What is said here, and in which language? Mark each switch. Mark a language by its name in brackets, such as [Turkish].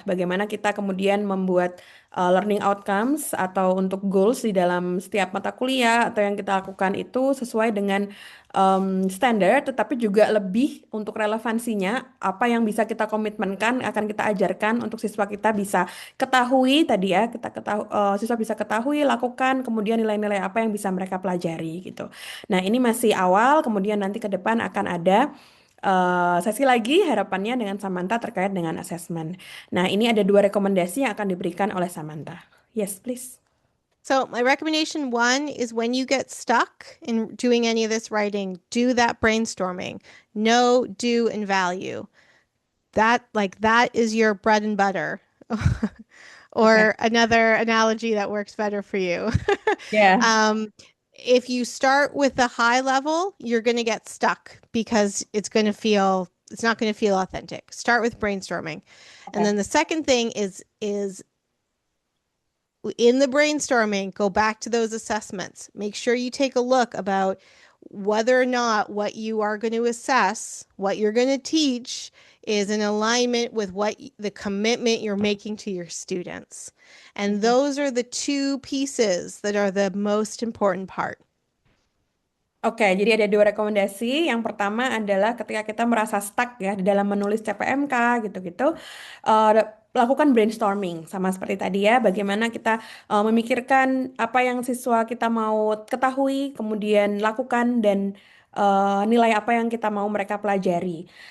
[Indonesian] Bagaimana kita kemudian membuat learning outcomes atau untuk goals di dalam setiap mata kuliah atau yang kita lakukan itu sesuai dengan standar, tetapi juga lebih untuk relevansinya apa yang bisa kita komitmenkan akan kita ajarkan untuk siswa kita bisa ketahui tadi ya, siswa bisa ketahui, lakukan, kemudian nilai-nilai apa yang bisa mereka pelajari gitu. Nah, ini masih awal, kemudian nanti ke depan akan ada sesi lagi harapannya dengan Samantha terkait dengan asesmen. Nah, ini ada 2 rekomendasi yang akan diberikan oleh Samantha. [English] Yes, please. So, my recommendation 1 is when you get stuck in doing any of this writing, do that brainstorming. Know, do, and value. That is your bread and butter. Okay. or another analogy that works better for you. Yeah. If you start with the high level, you're going to get stuck because it's not going to feel authentic. Start with brainstorming. And Okay. then the second thing is in the brainstorming, go back to those assessments. Make sure you take a look about whether or not what you are going to assess, what you're going to teach, is in alignment with the commitment you're making to your students. And those are the two pieces that are the most important part. [Indonesian] Oke, jadi ada dua rekomendasi. Yang pertama adalah ketika kita merasa stuck ya di dalam menulis CPMK gitu-gitu, lakukan brainstorming sama seperti tadi ya. Bagaimana kita memikirkan apa yang siswa kita mau ketahui, kemudian lakukan dan nilai apa yang kita mau mereka pelajari.